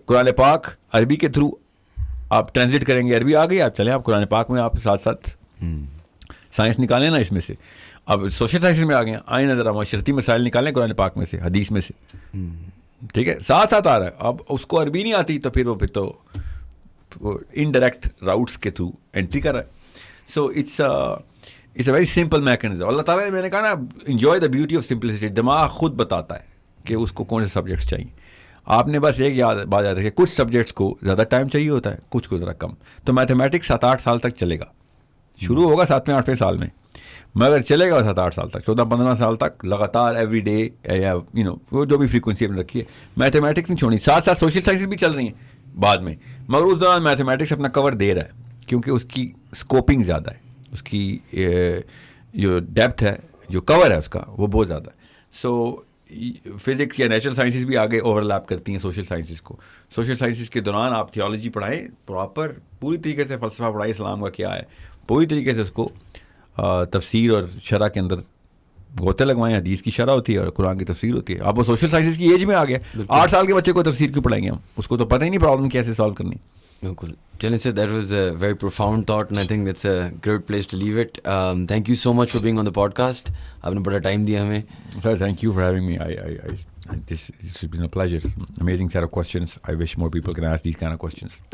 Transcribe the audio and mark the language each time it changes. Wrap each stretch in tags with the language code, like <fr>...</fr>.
<ur>قرآن پاک عربی کے تھرو آپ ٹرانسلیٹ کریں گے, عربی آ گئی, آپ چلیں آپ قرآن پاک میں آپ ساتھ ساتھ سائنس نکالیں نا اس میں سے. اب سوشل سائنسز میں آ گئے, آئیں نظر معاشرتی مسائل نکالیں قرآن پاک میں سے, حدیث میں سے, ٹھیک ہے. ساتھ آ رہا ہے. اب اس کو عربی نہیں آتی تو پھر تو انڈائریکٹ راؤٹس کے تھرو انٹری کر رہا ہے.</ur> <en>So it's a very simple mechanism.</en> <ur>اللہ تعالیٰ نے, میں نے کہا نا,</ur> <en>Enjoy the beauty of simplicity.</en> <ur>دماغ خود بتاتا ہے کہ اس کو کون سے سبجیکٹس چاہیے. آپ نے بس ایک بات یاد رکھیں, کچھ سبجیکٹس کو زیادہ ٹائم چاہیے ہوتا ہے, کچھ کو ذرا کم. تو میتھمیٹکس 7-8 سال تک چلے گا, شروع ہوگا 7ویں-8ویں سال میں, مگر چلے گا 7-8 سال تک, 14-15 سال تک لگاتار ایوری ڈے یا وہ جو بھی فریکوینسی آپ نے رکھی ہے. میتھمیٹکس نہیں چھوڑنی. ساتھ سوشل سائنسز بھی چل رہی ہیں بعد میں, مگر اس دوران میتھمیٹکس اپنا کور دے رہا ہے کیونکہ اس کی اسکوپنگ زیادہ ہے, اس کی جو ڈیپتھ ہے, جو کور ہے اس کا, وہ بہت زیادہ ہے. سو فزکس یا نیچرل سائنسز بھی آگے اوور لیپ کرتی ہیں سوشل سائنسز کو. سوشل سائنسز کے دوران آپ تھیولوجی پڑھائیں, پراپر پوری طریقے سے فلسفہ پڑھائیں, اسلام کا کیا ہے, پوری طریقے سے اس کو تفسیر اور شرح کے اندر غوطے لگوائیں. حدیث کی شرح ہوتی ہے اور قرآن کی تفسیر ہوتی ہے. اب وہ سوشل سائنسز کی ایج میں آ گیا, 8 سال کے بچے کو تفسیر کیوں پڑھائیں گے ہم, اس کو تو پتہ ہی نہیں پرابلم کیسے سالو کرنی. بالکل. چلیں سر,</ur> <en>That was a very profound thought and I think that's a great place to leave it. Thank you so much for being on the podcast.</en> <ur>آپ نے بڑا ٹائم دیا ہمیں.</ur> <en>Sir, thank you for having me. This has been a pleasure. Amazing set of questions. I wish more people can ask these kind of questions.</en>